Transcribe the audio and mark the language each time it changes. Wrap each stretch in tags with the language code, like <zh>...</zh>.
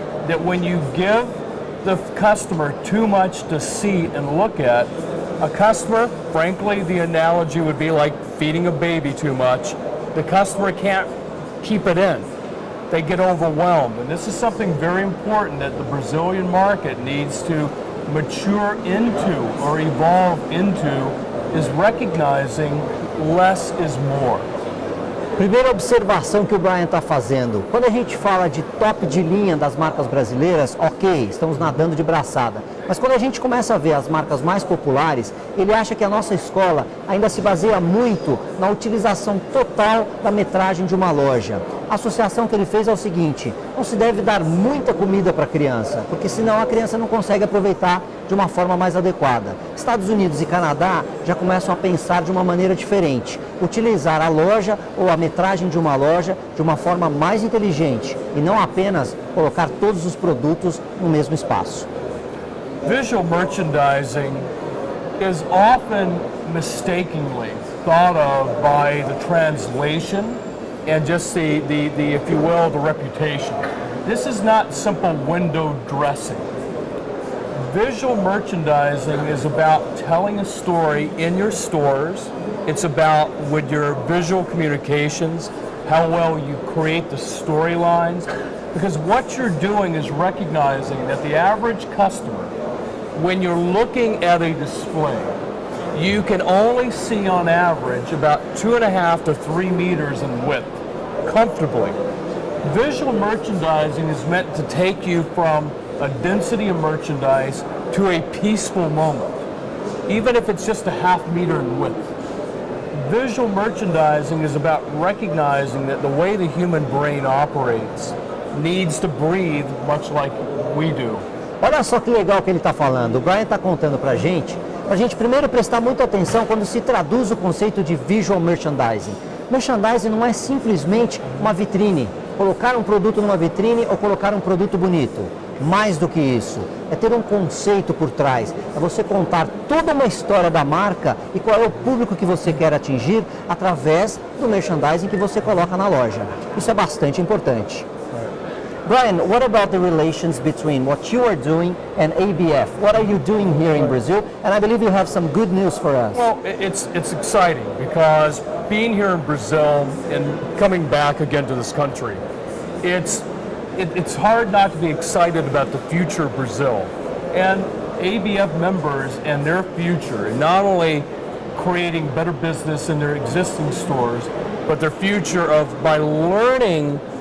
<en>That when you give the customer too much to see and look at, a customer, frankly, the analogy would be like feeding a baby too much. The customer can't keep it in. They get overwhelmed. And this is something very important that the Brazilian market needs to mature into or evolve into, is recognizing less is more.</en> <pt>Primeira observação que o Bryan está fazendo, quando a gente fala de top de linha das marcas brasileiras, ok, estamos nadando de braçada. Mas quando a gente começa a ver as marcas mais populares, ele acha que a nossa escola ainda se baseia muito na utilização total da metragem de uma loja. A associação que ele fez é o seguinte: não se deve dar muita comida para a criança, porque senão a criança não consegue aproveitar de uma forma mais adequada. Estados Unidos e Canadá já começam a pensar de uma maneira diferente, utilizar a loja ou a metragem de uma loja de uma forma mais inteligente e não apenas colocar todos os produtos no mesmo espaço.</pt> <en>Visual merchandising is often mistakenly thought of by the translation and just the if you will, the reputation. This is not simple window dressing. Visual merchandising is about telling a story in your stores. It's about with your visual communications, how well you create the storylines. Because what you're doing is recognizing that the average customer, when you're looking at a display, you can only see on average about 2.5 to 3 meters in width, comfortably. Visual merchandising is meant to take you from a density of merchandise to a peaceful moment, even if it's just a 1/2 meter in width. Visual merchandising is about recognizing that the way the human brain operates needs to breathe much like we do.</en> <pt>Olha só que legal que ele está falando. O Bryan está contando para a gente primeiro prestar muita atenção quando se traduz o conceito de visual merchandising. Merchandising não é simplesmente uma vitrine, colocar um produto numa vitrine ou colocar um produto bonito. Mais do que isso, é ter um conceito por trás, é você contar toda uma história da marca e qual é o público que você quer atingir através do merchandising que você coloca na loja. Isso é bastante importante.</pt> <en>Bryan, what about the relations between what you are doing and ABF? What are you doing here in Brazil? And I believe you have some good news for us. Well, it's exciting because being here in Brazil and coming back again to this country, it's hard not to be excited about the future of Brazil and ABF members and their future, and not only creating better business in their existing stores, but their future of by learning.</en>